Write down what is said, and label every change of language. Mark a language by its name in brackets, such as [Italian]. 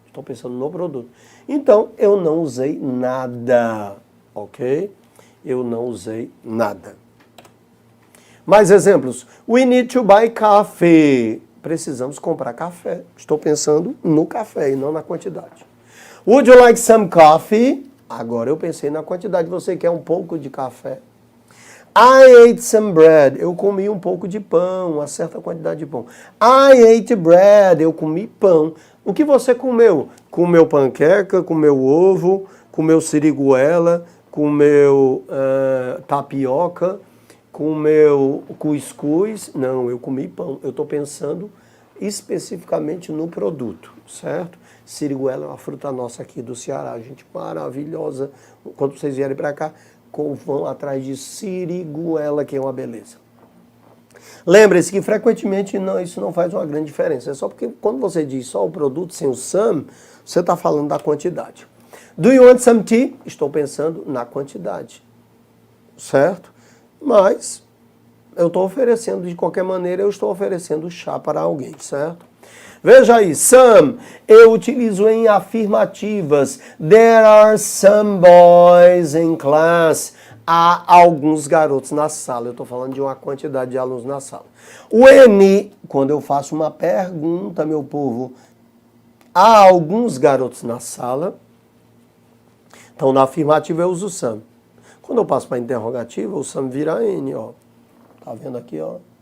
[Portuguese] Estou pensando no produto. Então, eu não usei nada, ok? Eu não usei nada. Mais exemplos. [English] We need to buy coffee. [Portuguese] Precisamos comprar café. Estou pensando no café e não na quantidade. [English] Would you like some coffee? [Portuguese] Agora eu pensei na quantidade. Você quer um pouco de café? [English] I ate some bread. [Portuguese] Eu comi um pouco de pão, uma certa quantidade de pão. [English] I ate bread. [Portuguese] Eu comi pão. O que você comeu? Comeu panqueca, comeu ovo, comeu siriguela, comeu tapioca, comeu cuscuz. Não, eu comi pão. Eu estou pensando especificamente no produto, certo? Siriguela é uma fruta nossa aqui do Ceará, gente, maravilhosa. Quando vocês vierem para cá, vão atrás de siriguela, que é uma beleza. Lembre-se que frequentemente isso não faz uma grande diferença. É só porque quando você diz só o produto sem o some, você está falando da quantidade. [English] Do you want some tea? [Portuguese] Estou pensando na quantidade, certo? Mas eu estou oferecendo, de qualquer maneira, eu estou oferecendo chá para alguém, certo? Veja aí, some, eu utilizo em afirmativas. [English] There are some boys in class. [Portuguese] Há alguns garotos na sala. Eu estou falando de uma quantidade de alunos na sala. When, quando eu faço uma pergunta, meu povo, há alguns garotos na sala. Então, na afirmativa eu uso some. Quando eu passo para a interrogativa, o some vira N, ó. Tá vendo aqui, ó?